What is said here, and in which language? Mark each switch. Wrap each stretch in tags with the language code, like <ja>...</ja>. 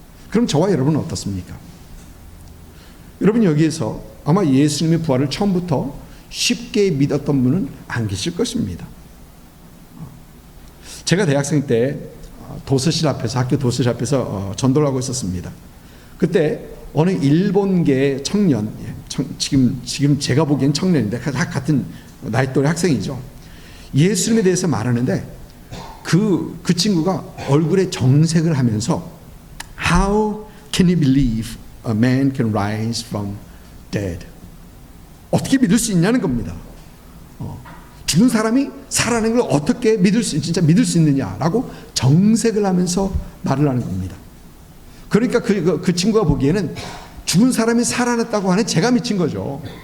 <ko>그럼 저와 여러분은 어떻습니까? 여러분, 여기에서 아마 예수님의 부활을 처음부터 쉽게 믿었던 분은 안 계실 것입니다. 제가 대학생 때 학교 도서실 앞에서 전도를 하고 있었습니다. 그때 어느 일본계 청년, 지금 제가 보기엔 청년인데 같은 나이 또래 학생이죠. 예수님에 대해서 말하는데 그 친구가 얼굴에 정색을 하면서</ko> <en>How can you believe a man can rise from dead?</en> <ko>어떻게 믿을 수 있냐는 겁니다. 죽은 사람이 살아나는 걸 어떻게 진짜 믿을 수 있느냐라고 정색을 하면서 말을 하는 겁니다. 그러니까 그 친구가 보기에는 죽은 사람이 살아났다고 하는 제가 미친 거죠.</ko>